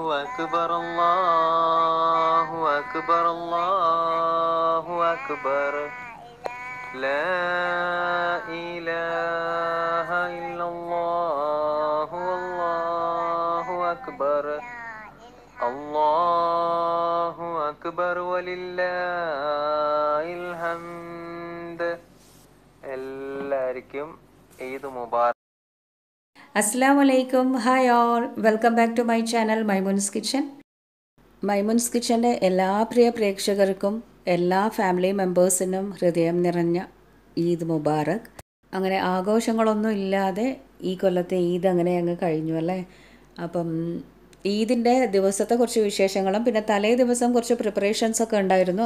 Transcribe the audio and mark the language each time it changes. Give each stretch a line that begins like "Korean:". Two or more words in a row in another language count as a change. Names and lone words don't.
Arabic: أكبر الله أكبر الله أكبر لا إله إلا الله والله أكبر الله أكبر ولله الحمد
Malayalam: എല്ലാവർക്കും ഈദ് മുബാറക്.
English: Assalamualaikum. Hi all. Welcome back to my channel Mymoonz Kitchen.
Malayalam: Mymoonz Kitchenന്റെ എല്ലാ പ്രിയ പ്രേക്ഷകർക്കും എല്ലാ
English: family members
Malayalam: ഹൃദയം നിറഞ്ഞ
Arabic: عيد مبارك.
Malayalam: അങ്ങനെ ആഘോഷങ്ങളൊന്നും ഇല്ലാതെ ഈ കൊല്ലത്തെ ഈദ് അങ്ങനെ അങ്ങ് കഴിഞ്ഞു അല്ലേ. അപ്പം ഈദിൻ്റെ ദിവസത്തെ കുറച്ച് വിശേഷങ്ങളും പിന്നെ തലേ ദിവസം കുറച്ച് പ്രിപ്പറേഷൻസൊക്കെ ഉണ്ടായിരുന്നു.